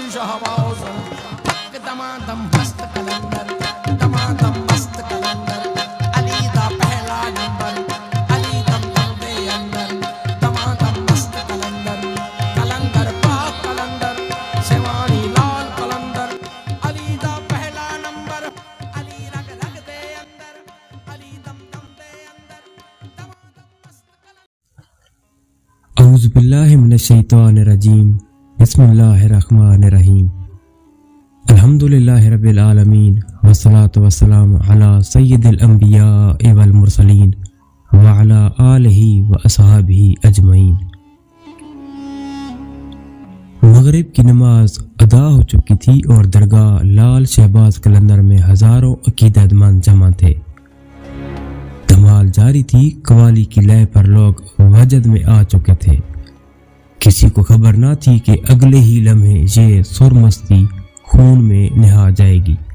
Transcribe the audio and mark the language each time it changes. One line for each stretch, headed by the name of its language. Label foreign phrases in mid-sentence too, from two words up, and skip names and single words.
Punjabi: شہباؤ دمادم مست قلندر دمادم مست قلندر علی دا پہلا نمبر علی دم دم دے اندر دمادم مست قلندر قلندر پاک قلندر سیوانی لال قلندر علی دا پہلا نمبر علی رگ رگ دے اندر علی دم دم دے اندر دمادم مست قلندر.
Arabic: أعوذ بالله من الشيطان الرجيم بسم الله الرحمن الرحيم الحمد لله رب العالمين والصلاة والسلام على سيد الأنبياء والمرسلين وعلى آله وأصحابه أجمعين.
Urdu: مغرب کی نماز ادا ہو چکی تھی اور درگاہ لال شہباز قلندر میں ہزاروں عقیدت مند جمع تھے. دھمال جاری تھی. قوالی کی لے پر لوگ وجد میں آ چکے تھے. کسی کو خبر نہ تھی کہ اگلے ہی لمحے یہ سرمستی خون میں نہا جائے گی.